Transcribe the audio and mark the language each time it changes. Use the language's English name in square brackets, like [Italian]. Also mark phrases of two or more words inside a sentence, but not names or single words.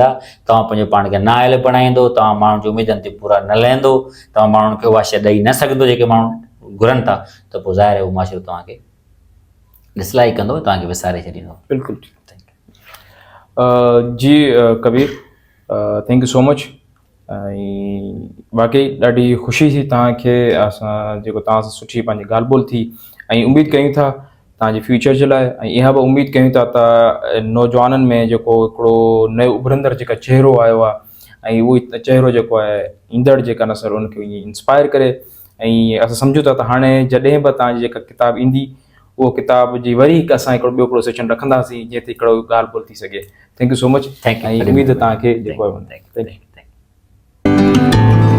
[Sindhi] तव्हां पंहिंजो पाण खे नाइल बणाईंदो, तव्हां माण्हुनि जी उमेदनि ते पूरा न लहंदो, तव्हां माण्हुनि खे उहा शइ ॾेई न सघंदो जेके माण्हू घुरनि था, त पोइ ज़ाहिर आहे उहो मुआशिरो तव्हांखे डिसलाइक कंदो, तव्हांखे विसारे छॾींदो। बिल्कुलु जी कबीर, [English] thank you so much. [Sindhi] ऐं वाकई ॾाढी ख़ुशी थी तव्हांखे असां जेको तव्हां सां सुठी पंहिंजी ॻाल्हि ॿोल थी, ऐं उमेदु कयूं था तव्हांजे फ्यूचर जे लाइ, ऐं इहा बि उमेदु कयूं था त नौजवाननि में जेको हिकिड़ो नयो उभरंदड़ जेका चहिरो आयो आहे ऐं उहो चहिरो जेको आहे ईंदड़ जेका नसल उनखे ईअं इंस्पायर करे। ऐं असां सम्झूं था त हाणे जॾहिं बि तव्हांजी जेका किताबु ईंदी उहो किताब जी वरी हिकु असां हिकिड़ो सेशन रखंदासीं जंहिं ते हिकिड़ो ॻाल्हि ॿोल थी सघे। [English] thank you so much, [Sindhi] ऐं उमेद तव्हांखे जेको आहे